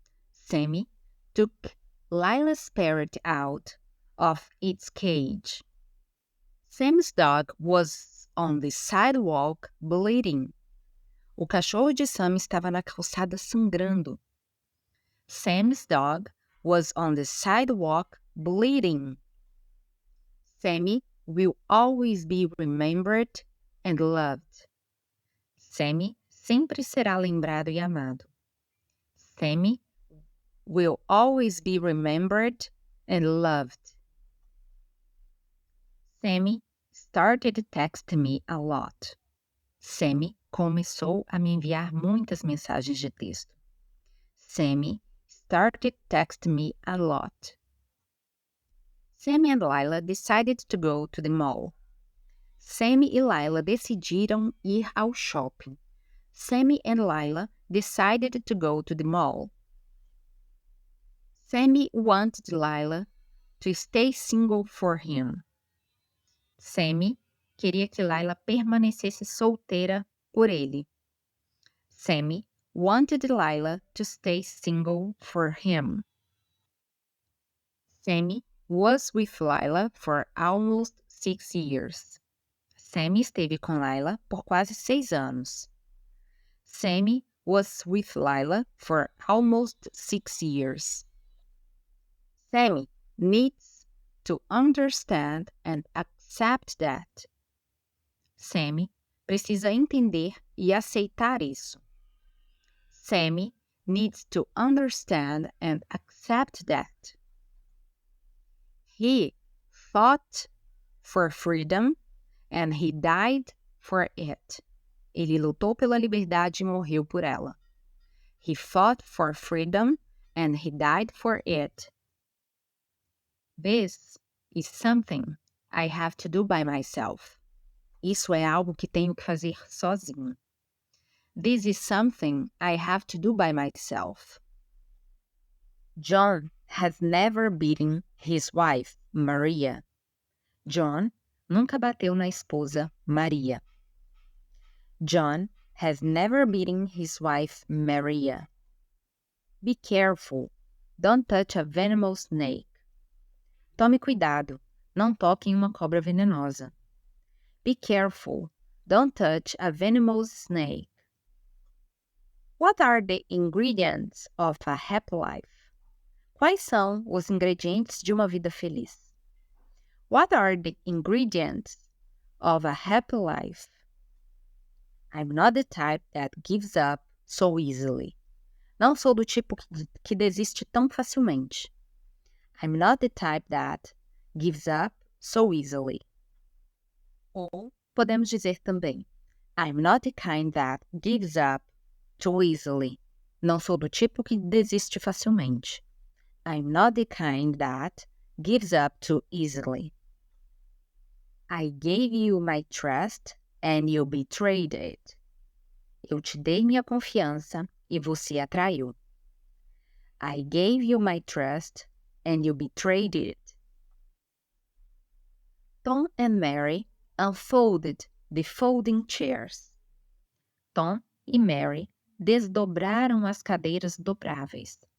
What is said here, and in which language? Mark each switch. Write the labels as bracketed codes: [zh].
[en] Sammy took Lila's parrot out of its cage. Sammy's dog was on the sidewalk bleeding. [pt] O cachorro de Sam estava na calçada sangrando. [en] Sam's dog was on the sidewalk bleeding. Sammy will always be remembered and loved. [pt] Sammy sempre será lembrado e amado. [en] Sammy will always be remembered and loved. Sammy started texting me a lot. [pt] Sammy começou a me enviar muitas mensagens de texto. [en] Sammy started texting me a lot. Sammy and Lila decided to go to the mall. [pt] Sammy e Lila decidiram ir ao shopping. [en] Sammy and Lila decided to go to the mall. Sammy wanted Lila to stay single for him. [pt] Sammy queria que Lila permanecesse solteira por ele. [en] Sammy wanted Lila to stay single for him. Sammy was with Lila for almost 6 years. [pt] Sammy esteve com Lila por quase 6 anos. [en] Sammy was with Lila for almost 6 years. Sammy needs to understand and accept that. [pt] Sammy precisa entender e aceitar isso. [en] Sammy needs to understand and accept that. He fought for freedom and he died for it. [pt] Ele lutou pela liberdade e morreu por ela. [en] He fought for freedom and he died for it. This is something I have to do by myself. [pt] Isso é algo que tenho que fazer sozinho. [en] This is something I have to do by myself. John has never beaten his wife, Maria. [pt] John nunca bateu na esposa, Maria. [en] John has never beaten his wife, Maria. Be careful. Don't touch a venomous snake. [pt] Tome cuidado. Não toque em uma cobra venenosa. [en] Be careful. Don't touch a venomous snake. What are the ingredients of a happy life? [pt] Quais são os ingredientes de uma vida feliz? [en] What are the ingredients of a happy life? I'm not the type that gives up so easily. [pt] Não sou do tipo que desiste tão facilmente. [en] I'm not the type that gives up so easily. [pt] Ou podemos dizer também, [en] I'm not the kind that gives up too easily. [pt] Não sou do tipo que desiste facilmente. [en] I'm not the kind that gives up too easily. I gave you my trust and you betrayed it. [pt] Eu te dei minha confiança e você a traiu. [en] I gave you my trust and you betrayed it. Tom and Mary unfolded the folding chairs. [pt] Tom e Mary desdobraram as cadeiras dobráveis.